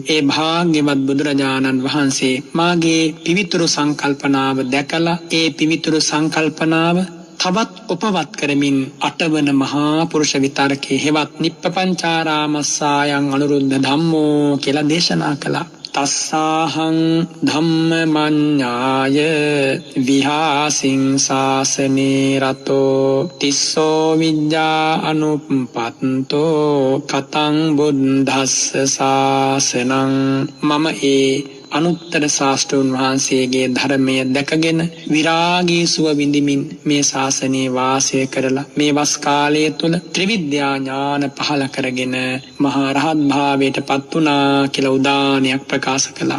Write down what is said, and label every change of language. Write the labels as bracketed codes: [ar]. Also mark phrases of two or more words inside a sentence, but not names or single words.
[si] ඒ භාග්‍යවත් බුදුරජාණන් වහන්සේ මාගේ පිවිතුරු සංකල්පනාව දැකලා ඒ පිවිතුරු සංකල්පනාව තවත් උපවත් කරමින් අටවන මහා පුරුෂ විතරකේ හෙවත් [pi] නිප්පපංචාරාමස්සායන් අනුරුද්ධ ධම්මෝ [si] කියලා දේශනා කළා. [pi] තස්සාහං ධම්මමඤ්ඤාය විහාසින් ශාසනේ රතෝ තිස්සෝ විඤ්ඤා අනුප්පත්තෝ කතං බුද්දස්ස ශාසනං. [si] මම ඒ අනුත්තර ශාස්ත්‍රෝන් වහන්සේගේ ධර්මය දැකගෙන විරාගී සුව විඳිමින් මේ ශාසනයේ වාසය කරලා මේ වස් කාලය තුල ත්‍රිවිද්‍යා ඥාන පහල කරගෙන මහා රහත් භාවයට පත් වුණා කියලා උදානයක් ප්‍රකාශ කළා.